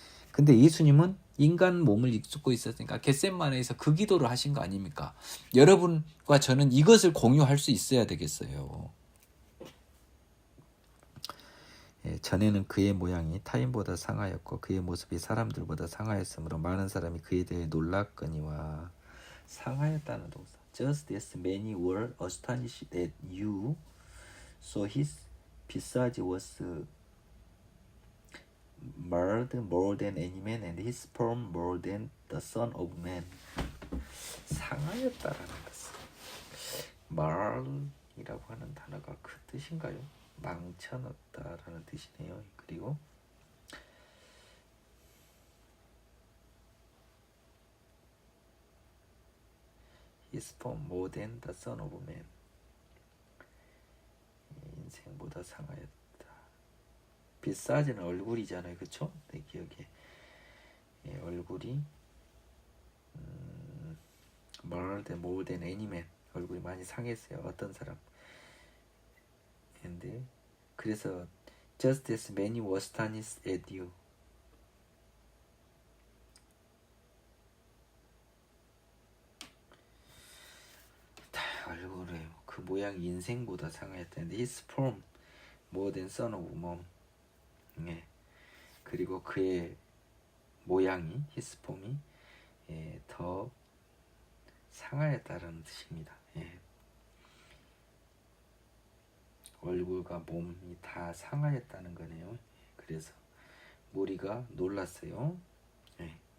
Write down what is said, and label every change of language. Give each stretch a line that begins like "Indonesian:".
Korean: 근데 예수님은 인간 몸을 입고 있었으니까 겟세마네에서 그 기도를 하신 거 아닙니까? 여러분과 저는 이것을 공유할 수 있어야 되겠어요. 전에는 그의 모양이 타인보다 상하였고 그의 모습이 사람들보다 상하였으므로 많은 사람이 그에 대해 놀랐거니와. 상하였다는 동사.
English: Just as many were astonished that you saw his visage was marred more than any man and his form more than the son of man.
Korean: 상하였다라는 것은 mar이라고 하는 단어가 그 뜻인가요? 망쳐놨다라는 뜻이네요. 그리고
English: his form more than the Son of Man.
Korean: 인생보다 상하였다. 비싸지는 얼굴이잖아요, 그렇죠? 내 기억에 얼굴이
English: more than any man.
Korean: 얼굴이 많이 상했어요. 어떤 사람. 근데 그래서
English: just as many were astonished at you.
Korean: 얼굴에 그 모양이 인생보다 상하였다는데
English: his form more than son of man.
Korean: 예. 그리고 그의 모양이
English: his form
Korean: 이 더 상하였다는 뜻입니다. 예. 얼굴과 몸이 다 상하였다는 거네요. 그래서 무리가 놀랐어요. 예.